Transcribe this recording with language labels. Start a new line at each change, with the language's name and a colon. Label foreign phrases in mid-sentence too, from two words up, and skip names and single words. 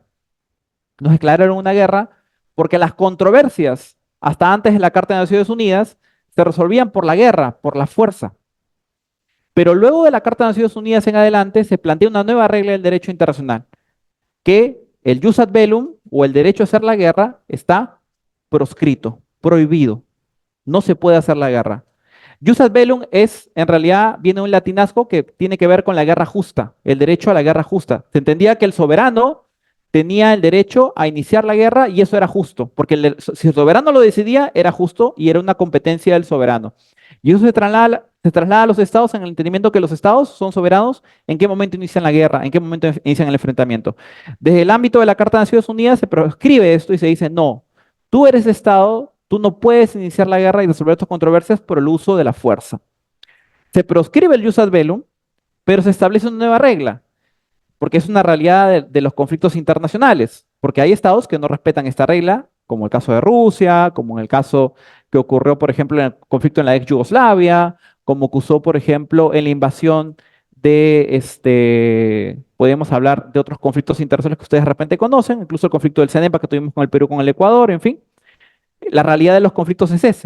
Spanish: Nos declararon una guerra porque las controversias, hasta antes de la Carta de Naciones Unidas, se resolvían por la guerra, por la fuerza. Pero luego de la Carta de Naciones Unidas en adelante se plantea una nueva regla del derecho internacional, que el
Latin: jus ad bellum
Spanish: o el derecho a hacer la guerra está proscrito, prohibido. No se puede hacer la guerra.
Latin: Jus ad bellum
Spanish: es, en realidad, viene un latinazgo que tiene que ver con la guerra justa, el derecho a la guerra justa. Se entendía que el soberano tenía el derecho a iniciar la guerra y eso era justo, porque si el soberano lo decidía, era justo y era una competencia del soberano. Y eso se traslada a los estados en el entendimiento que los estados son soberanos en qué momento inician la guerra, en qué momento inician el enfrentamiento. Desde el ámbito de la Carta de Naciones Unidas se proscribe esto y se dice, no, tú eres estado, tú no puedes iniciar la guerra y resolver tus controversias por el uso de la fuerza. Se proscribe el
Latin: jus ad bellum,
Spanish: pero se establece una nueva regla porque es una realidad de los conflictos internacionales, porque hay estados que no respetan esta regla, como el caso de Rusia, como en el caso que ocurrió, por ejemplo, en el conflicto en la ex Yugoslavia, como ocurrió, por ejemplo, en la invasión podemos hablar de otros conflictos internacionales que ustedes de repente conocen, incluso el conflicto del CENEPA que tuvimos con el Perú, con el Ecuador, en fin, la realidad de los conflictos es ese.